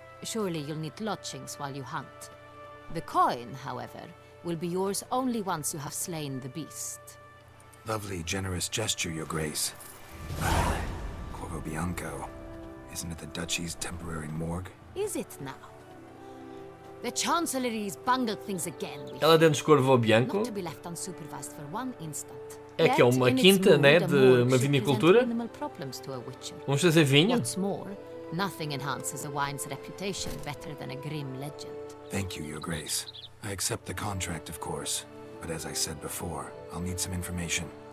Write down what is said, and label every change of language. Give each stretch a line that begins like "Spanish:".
English: Surely you'll need lodgings while you hunt. The coin, however, will be yours only once you have slain the beast. Lovely, generous gesture, Your Grace. Corvo Bianco. Isn't it the Duchy's temporary morgue? Is it now? The Chancellery's bungled things again.
Portuguese: Ela dentro de Corvo Bianco
English: Not to be left unsupervised for one instant.
Portuguese: é que é uma quinta, né, de uma vinicultura. Vamos fazer vinho.
English: What's more, nothing enhances a wine's reputation better than a grim legend. Thank you, Your Grace. I accept the contract, of course. But as I said before, I'll need some information.